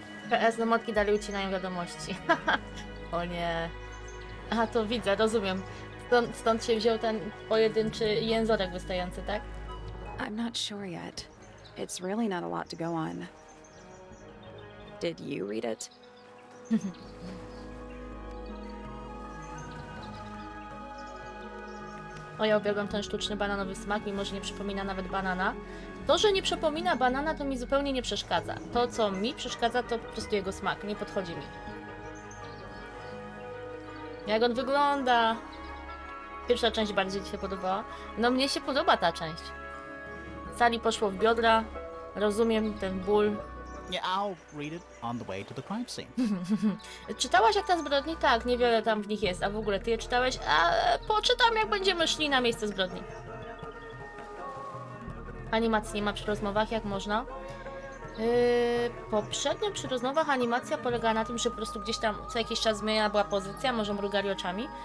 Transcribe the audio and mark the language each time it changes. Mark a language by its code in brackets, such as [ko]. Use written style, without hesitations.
[pl] PS domotki dalej ucinają wiadomości. O nie. Aha, to widzę, rozumiem. Stąd się wziął ten pojedynczy jęzorek wystający, tak? [en] I'm not sure yet. It's really not a lot to go on. Did you read it? [pl] O, ja uwielbiam ten sztuczny bananowy smak, mimo że nie przypomina nawet banana. To, że nie przypomina banana, to mi zupełnie nie przeszkadza. To, co mi przeszkadza, to po prostu jego smak. Nie podchodzi mi. Jak on wygląda? Pierwsza część bardziej ci się podobała? No, mnie się podoba ta część. Sali poszło w biodra. Rozumiem ten ból. [en] Yeah, I'll read it on the way to the crime scene. [pl] Czytałaś Akta zbrodni? Tak, niewiele tam w nich jest. A w ogóle ty je czytałeś? A poczytam, jak będziemy szli na miejsce zbrodni. Animacji nie ma przy rozmowach, jak można? Poprzednio przy rozmowach animacja polegała na tym, że po prostu gdzieś tam co jakiś czas zmienia była pozycja, może mrugali oczami.